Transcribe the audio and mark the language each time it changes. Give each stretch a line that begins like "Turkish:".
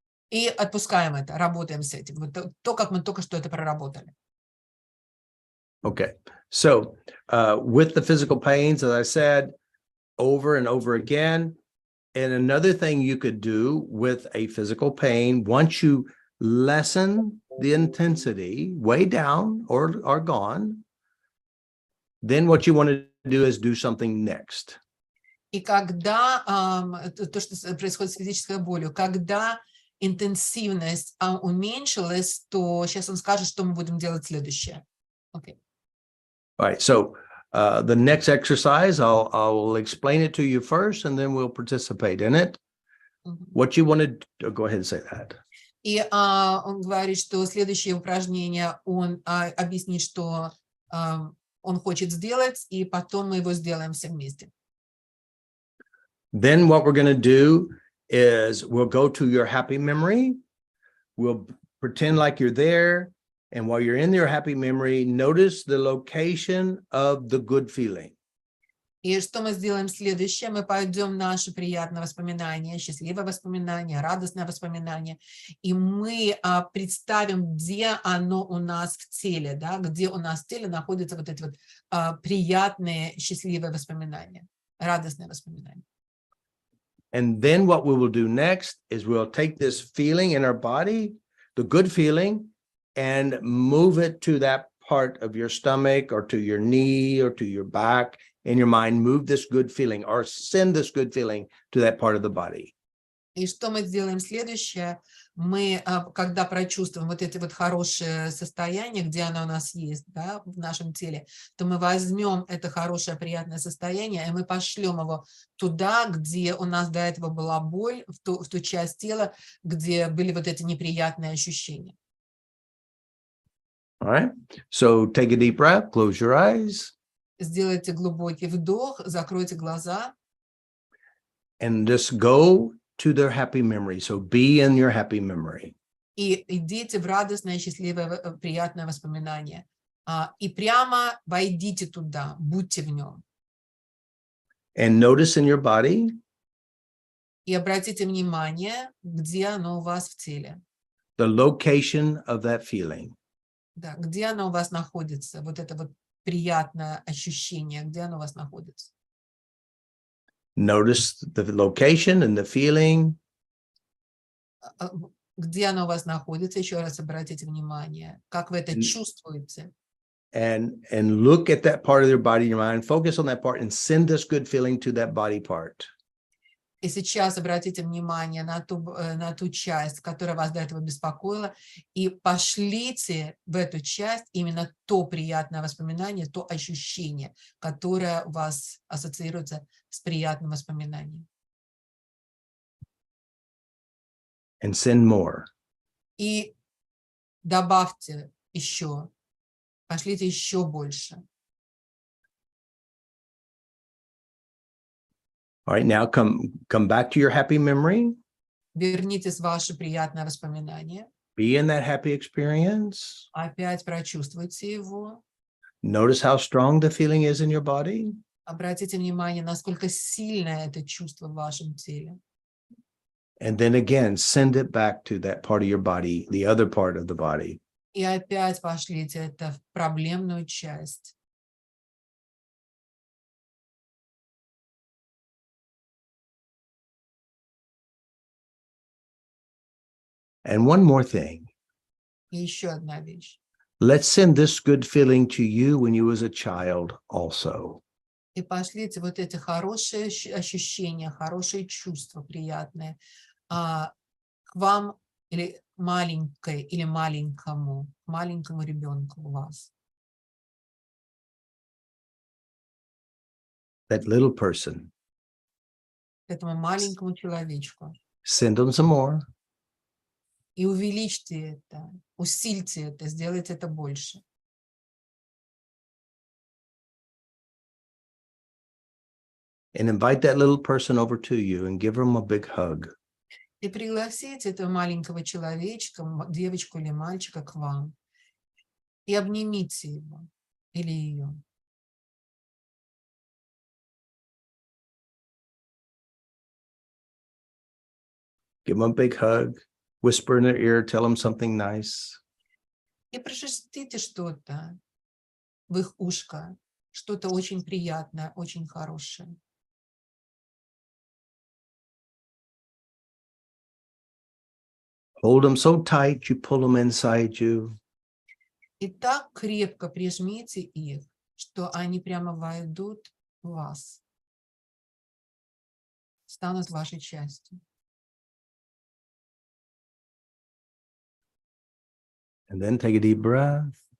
Russian: И отпускаем это, работаем с этим. Вот то, как мы только что это проработали.
English: Okay. So with the physical pains, as I said, over and over again. And another thing you could do with a physical pain, once you lessen the intensity way down or gone, then what you want to do is do something next.
Russian: И когда то, что происходит с физической болью, когда интенсивность уменьшилась, то сейчас он скажет, что мы будем делать следующее.
English: Okay. All right. So the next exercise, I'll explain it to you first, and then we'll participate in it. What you want to go ahead and say that.
Russian: И он говорит, что следующее упражнение он объяснит, что он хочет сделать, и потом мы его сделаем все вместе.
English: Then what we're going to do is we'll go to your happy memory. We'll pretend like you're there. And while you're in your happy memory, notice the location of the good feeling.
Russian: И что мы сделаем следующее? Мы пойдем в наше приятное воспоминание, счастливое воспоминание, радостное воспоминание, и мы представим, где оно у нас в теле, да, где у нас в теле находятся вот эти вот приятные, счастливые воспоминания, радостные воспоминания.
English: And then what we will do next is we'll take this feeling in our body, the good feeling, and move it to that part of your stomach or to your knee or to your back in your mind. Move this good feeling or send this good feeling to that part of the body.
Russian: И что мы сделаем следующее? Мы, когда прочувствуем вот эти вот хорошие состояния, где оно у нас есть, да, в нашем теле, то мы возьмем это хорошее, приятное состояние, и мы пошлем его туда, где у нас до этого была боль, в ту часть тела, где были вот эти неприятные ощущения.
English: All right. So take a deep breath, close your eyes.
Russian: Сделайте глубокий вдох, закройте глаза.
English: And just go to their happy memory. So be in your happy memory.
Russian: И идите в радостное, счастливое, приятное воспоминание. И прямо войдите туда, будьте в нем.
English: And notice in your body
Russian: И обратите внимание, где оно у вас в теле.
English: the location of that feeling.
Russian: Да, где оно у вас находится, вот это вот приятное ощущение, где оно у вас находится.
English: Notice the location and the feeling.
Russian: Где оно у вас находится, еще раз обратите внимание, как вы это чувствуете.
English: And look at that part of your body, your mind, focus on that part and send this good feeling to that body part.
Russian: И сейчас обратите внимание на ту часть, которая вас до этого беспокоила, и пошлите в эту часть именно то приятное воспоминание, то ощущение, которое у вас ассоциируется с приятным воспоминанием.
English: And send more.
Russian: И добавьте еще, пошлите еще больше.
English: All right, now come back to your happy memory.
Russian: Вернитесь в ваше приятное воспоминание.
English: Be in that happy experience.
Russian: Опять прочувствуйте его.
English: Notice how strong the feeling is in your body.
Russian: Обратите внимание, насколько сильное это чувство в вашем теле.
English: And then again, send it back to that part of your body, the other part of the body.
Russian: И опять пошлите это в проблемную часть.
English: And one more thing.
Russian: И еще одна вещь.
English: Let's send this good feeling to you when you was a child also.
Russian: И пошлите вот эти хорошие ощущения, хорошие чувства приятные к вам или маленькой, или маленькому ребенку у вас.
English: That little person.
Russian: Этому маленькому человечку.
English: Send them some more.
Russian: И увеличьте это, усильте это, сделайте это больше.
English: And invite that little person over to you and give them a big hug.
Russian: И пригласите этого маленького человечка, девочку или мальчика к вам. И обнимите его или ее.
English: Give them a big hug. Whisper in their ear, tell them something nice.
Russian: И прошерстите что-то в их ушко, что-то очень приятное, очень хорошее.
English: Hold them so tight, you pull them inside you.
Russian: И так крепко прижмите их, что они прямо войдут в вас, станут вашей частью.
English: And then take a deep breath,